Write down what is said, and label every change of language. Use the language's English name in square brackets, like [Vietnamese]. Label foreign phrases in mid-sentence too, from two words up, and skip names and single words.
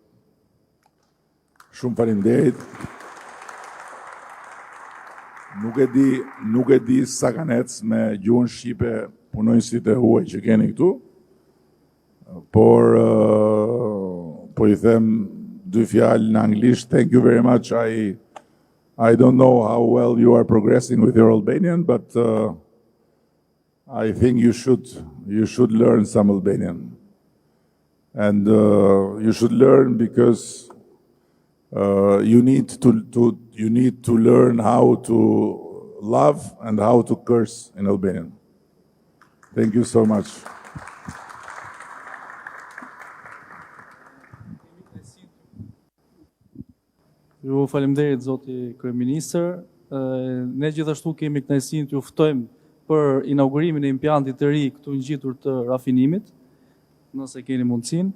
[Albanian] Shumë faleminderit. Nuk e di sa kanë ecë me gjuhën shqipe punonjësit e huaj që keni këtu, por po I them dy fjalë në anglisht. [English] Thank you very much. I don't know how well you are progressing with your Albanian, but I think you should learn some Albanian. And you should learn because you need to learn how to love and how to curse in Albanian. Thank you so much. [Albanian] Ju faleminderit zoti kryeministër. Ne gjithashtu kemi kënaqësinë t'ju ftojmë për inaugurimin e impiantit të ri këtu ngjitur të rafinimit, nëse keni mundësinë.